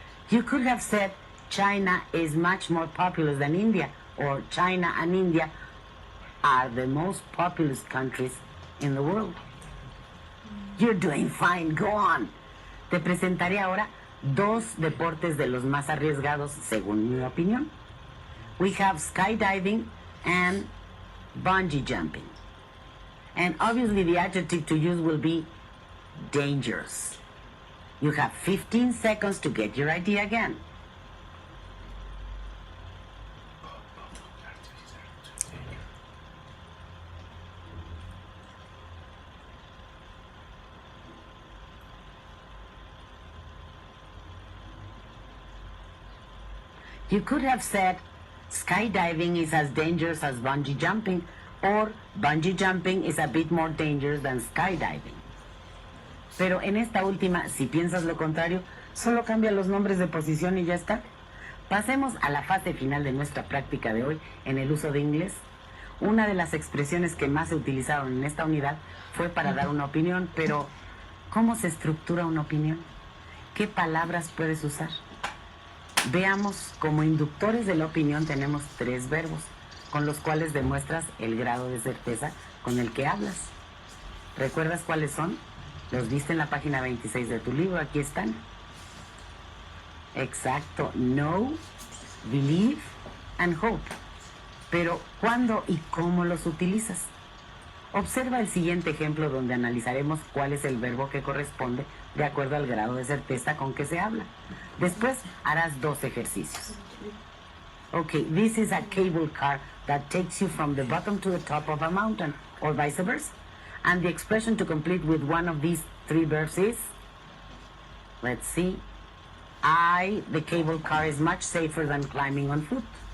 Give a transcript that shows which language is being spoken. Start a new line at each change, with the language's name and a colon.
English: You could have said China is much more populous than India, or China and India are the most populous countries in the world. You're doing fine, go on.
Spanish: Te presentaré ahora 2 deportes de los más arriesgados según mi opinión.
English: We have skydiving and bungee jumping. And obviously the adjective to use will be dangerous. You have 15 seconds to get your idea again. You could have said, skydiving is as dangerous as bungee jumping, or bungee jumping is a bit more dangerous than skydiving.
Spanish: Pero en esta última, si piensas lo contrario, solo cambia los nombres de posición y ya está. Pasemos a la fase final de nuestra práctica de hoy en el uso de inglés. Una de las expresiones que más se utilizaron en esta unidad fue para dar una opinión, pero ¿cómo se estructura una opinión? ¿Qué palabras puedes usar? Veamos, como inductores de la opinión tenemos 3 verbos, con los cuales demuestras el grado de certeza con el que hablas. ¿Recuerdas cuáles son? Los viste en la página 26 de tu libro, aquí están. Exacto,
English: know, believe and hope.
Spanish: Pero, ¿cuándo y cómo los utilizas? Observa el siguiente ejemplo donde analizaremos cuál es el verbo que corresponde de acuerdo al grado de certeza con que se habla. Después harás 2 ejercicios.
English: Okay, this is a cable car that takes you from the bottom to the top of a mountain, or vice versa. And the expression to complete with one of these 3 verbs is, let's see, the cable car is much safer than climbing on foot.